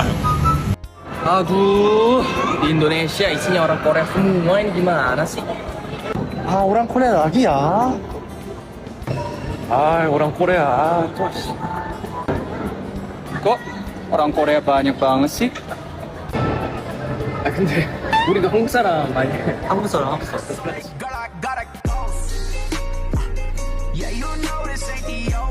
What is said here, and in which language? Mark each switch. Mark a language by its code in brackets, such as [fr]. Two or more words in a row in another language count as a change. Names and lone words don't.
[id] Aduh, di Indonesia isinya orang Korea semua, ini gimana sih? Ah, orang Korea lagi ya. Ah, orang Korea. Kok orang Korea banyak banget sih? [ko] 아 근데 우리도 한국 사람 많이 해. 한국 사람. [en] Yeah, you know this ain't the